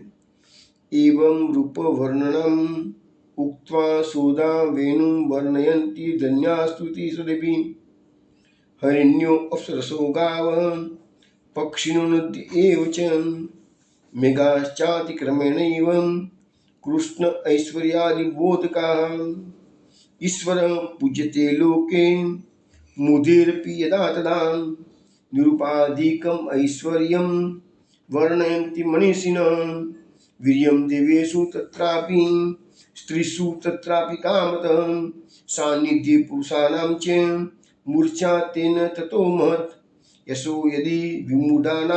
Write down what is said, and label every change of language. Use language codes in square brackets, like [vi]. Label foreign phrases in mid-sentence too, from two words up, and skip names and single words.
[sa] एवं रूप वर्णनम उक्त्वा सोदा वेणुं वर्णयंती धन्यास्तुति सुदेवी हरिण्यो अप्सरसो गाव पक्षिणो नद्य एव च मेघाश्चातिक्रमेणैव कृष्ण ऐश्वर्यादिबोधकाः ईश्वर पूज्यते लोके मुदेरपि यदा तदा निरुपाधिकम् ऐश्वर्यं वर्णयन्ति मनीषिणः वीर्यं देवेषु तत्रापि स्त्रीषु तत्रापि कामतः सान्निध्ये पुरुषाणां च मूर्छा तेन ततो महत् यशो यदि विमूढानां